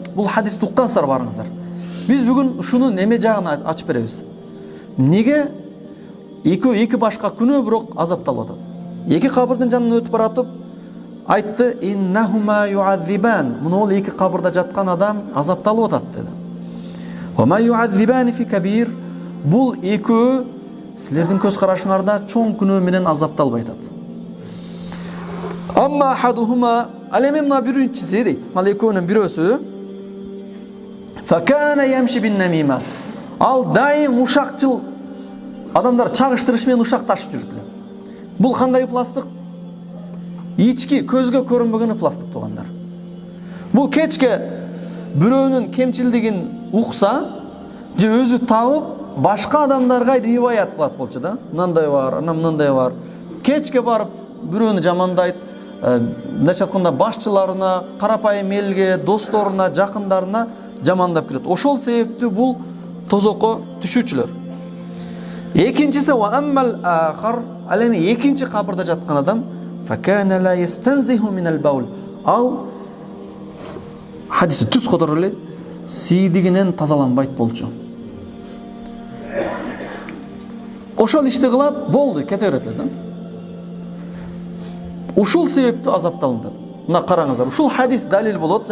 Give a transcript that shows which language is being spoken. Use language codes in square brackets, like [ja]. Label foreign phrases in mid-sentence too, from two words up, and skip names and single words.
[ky] Бул хадисти уккансыздар барыңыздар. Биз бүгүн ушуну неме жагын ачып беребиз. Неге эки башка күнөө бирок азапталып атат? Эки кабырдын жанынан өтүп баратып айтты: [ar] "إنهما يعذبان." [ky] Муну ол эки кабырда жаткан адам азапталып атат деди. [ar] "وما يعذبان في كبير." [ky] Бул экөө силердин көз карашыңарда чоң күнөө менен азапталбай атат. [ar] أما أحدهما, [ky] ал эми мына биринчиси дейт. Ал экөөнүн бирөөсү [ar] فكان يمشي بالنميمة. [ky] Ал дайым ушакчыл, адамдар чагыштырыш менен ушакташып жүрдү. Бул кандай пластык? Ички, көзгө көрүнбөгөн пластык туугандар. Бул кечке бирөөнүн кемчилдигин укса, же өзү табып, башка адамдарга риваят кылат болчу да. Мындай бар, анан мындай бар. Кечке барып бирөөнү жамандайт, мындайча айтканда башчыларына, карапайым элге, досторуна, жакындарына жамандап келет. Ошол себептүү бул тозокко түшүүчүлөр. [ar] Экинчиси وأما الآخر, [ky] ал эми экинчи кабырда жаткан адам [ar] فكان لا يستنزه من البول. [ky] Ал хадисти түз которо эле сийдигинен тазаланбайт болчу. Ошол ишти кылат, болду, кете берет да. ушул себептүү азапталынат. Мына караңыздар, ушул хадис далил болот.